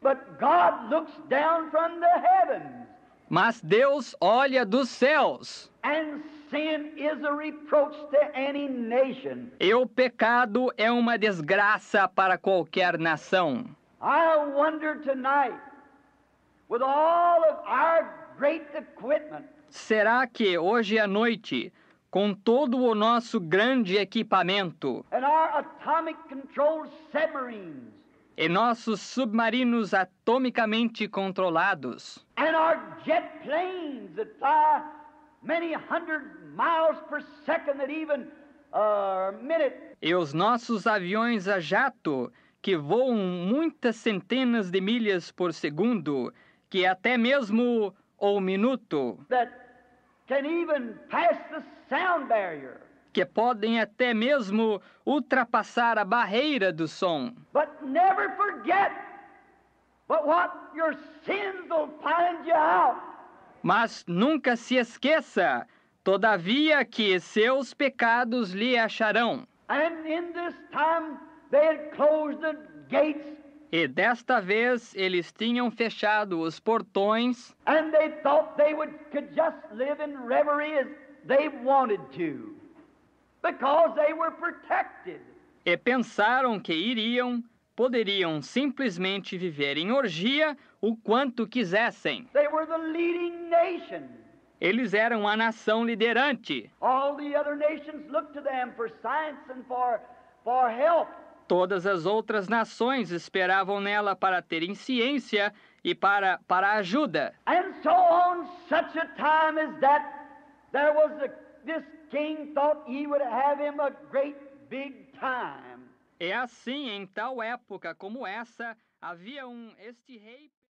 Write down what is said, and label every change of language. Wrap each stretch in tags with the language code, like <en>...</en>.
<en>But God looks down from the heavens,</en> <pt>Mas Deus olha dos céus,</pt> <en>and sin is a reproach to any nation.</en> <pt>e o pecado é uma desgraça para qualquer nação.</pt> <en>I wonder tonight, with all of our great equipment,</en> <pt>Será que hoje à noite, com todo o nosso grande equipamento</pt> <en>and our atomic controlled submarines,</en> <pt>e nossos submarinos atomicamente controlados,</pt> <en>and our jet planes that fly many hundred miles per second, that even a minute,</en> <pt>e os nossos aviões a jato, que voam muitas centenas de milhas por segundo, que até mesmo o minuto,</pt> <en>that can even pass the sound barrier.</en> <pt>que podem até mesmo ultrapassar a barreira do som.</pt> <en>But never forget, but what your sins will find you out.</en> <pt>Mas nunca se esqueça, todavia, que seus pecados lhe acharão.</pt> <en>And in this time, they had closed the gates,</en> <pt>E desta vez eles tinham fechado os portões</pt> <en>and they thought they could just live in reverie as they wanted to, because they were protected.</en> <pt>e pensaram que poderiam simplesmente viver em orgia o quanto quisessem.</pt> <en>They were the leading nation.</en> <pt>Eles eram a nação liderante.</pt> <en>All the other nations looked to them for science and for help.</en> <pt>Todas as outras nações esperavam nela para terem ciência e para ajuda.</pt> <en>And so on such a time as that, there was this king thought he would have him a great big time.</en> <pt>E assim, em tal época como essa, havia este rei</pt>